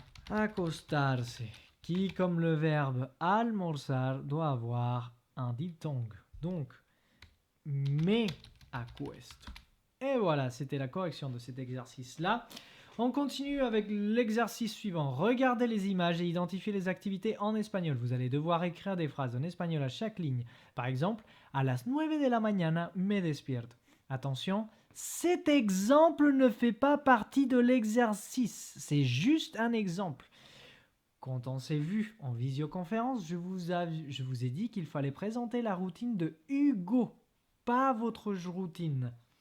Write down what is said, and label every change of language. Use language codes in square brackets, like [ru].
[fr] Acostarse, qui, comme le verbe almorzar, doit avoir un diphtongue. [es] Donc, me acuesto. [fr] Et voilà, c'était la correction de cet exercice-là. On continue avec l'exercice suivant. Regardez les images et identifiez les activités en espagnol. Vous allez devoir écrire des phrases en espagnol à chaque ligne. Par exemple, [es] a las 9 de la mañana me despierto. [fr] Attention, cet exemple ne fait pas partie de l'exercice. C'est juste un exemple. Quand on s'est vu en visioconférence, je vous ai dit qu'il fallait présenter la routine de Hugo, pas votre routine.